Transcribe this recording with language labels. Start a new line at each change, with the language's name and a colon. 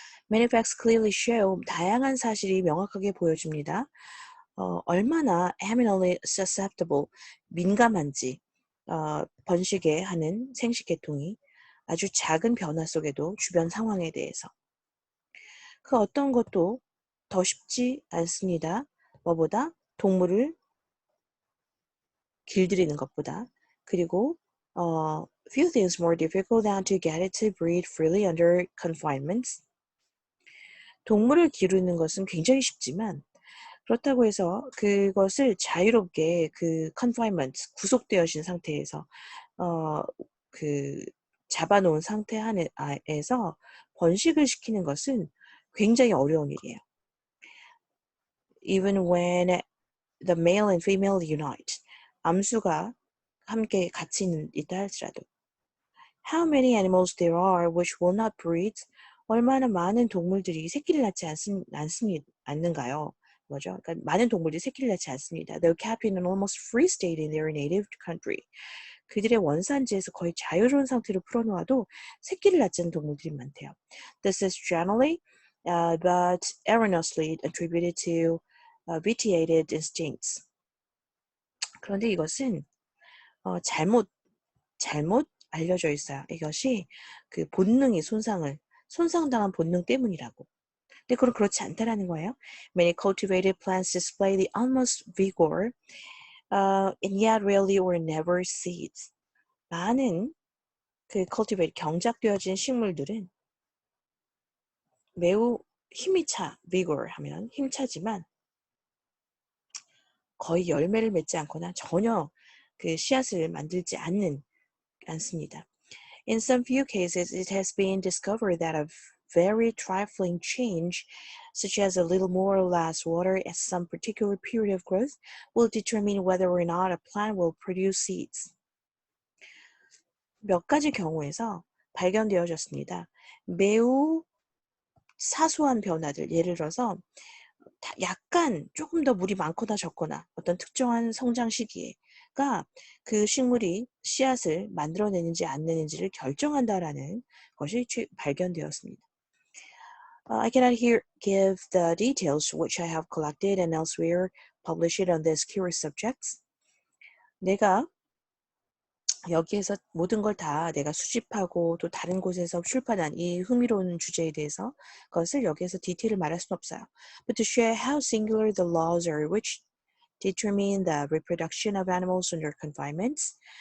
English: Many facts clearly show
Korean: 다양한 사실이 명확하게 보여줍니다. 얼마나
English: eminently susceptible,
Korean: 민감한지 번식에 하는 생식계통이 아주 작은 변화 속에도 주변 상황에 대해서 그 어떤 것도 더 쉽지 않습니다. 뭐보다 동물을 길들이는 것보다 그리고
English: few things more difficult than to get it to breed freely under confinements.
Korean: 동물을 기르는 것은 굉장히 쉽지만 그렇다고 해서 그것을 자유롭게 그 confinement, 구속되어진 상태에서 어, 그 잡아놓은 상태 안에서 번식을 시키는 것은 굉장히 어려운 일이에요.
English: Even when the male and female unite,
Korean: 암수가 함께 같이 있다 할지라도
English: How many animals there are which will not breed?
Korean: 얼마나 많은 동물들이 새끼를 낳지 않는가요? 뭐죠? 그러니까 많은 동물들이 새끼를 낳지 않습니다.
English: Though kept in an almost free state in their native country.
Korean: 그들의 원산지에서 거의 자유로운 상태로 풀어놓아도 새끼를 낳지 않는 동물들이 많대요.
English: This is generally, but erroneously attributed to vitiated instincts.
Korean: 그런데 이것은 잘못 알려져 있어요. 이것이 그 본능이 손상당한 본능 때문이라고. 근데 그건 그렇지 않다라는 거예요.
English: Many cultivated plants display the utmost vigor, and yet rarely or never seeds.
Korean: 많은 그 cultivate 경작되어진 식물들은 매우 힘이 차, vigor 하면 힘차지만 거의 열매를 맺지 않거나 전혀 그 씨앗을 만들지 않습니다.
English: In some few cases, it has been discovered that a very trifling change, such as a little more or less water at some particular period of growth, will determine whether or not a plant will produce seeds.
Korean: 몇 가지 경우에서 발견되어졌습니다. 매우 사소한 변화들, 예를 들어서 약간 조금 더 물이 많거나 적거나 어떤 특정한 성장 시기가 그 식물이 씨앗을 만들어내는지 안 내는지를 결정한다라는 것이 발견되었습니다.
English: I cannot here give the details which I have collected and elsewhere published on this curious subjects.
Korean: 내가 여기에서 모든 걸 다 내가 수집하고 또 다른 곳에서 출판한 이 흥미로운 주제에 대해서 그것을 여기에서 디테일을 말할 수는 없어요.
English: But to share how singular the laws are which determine the reproduction of animals under confinements.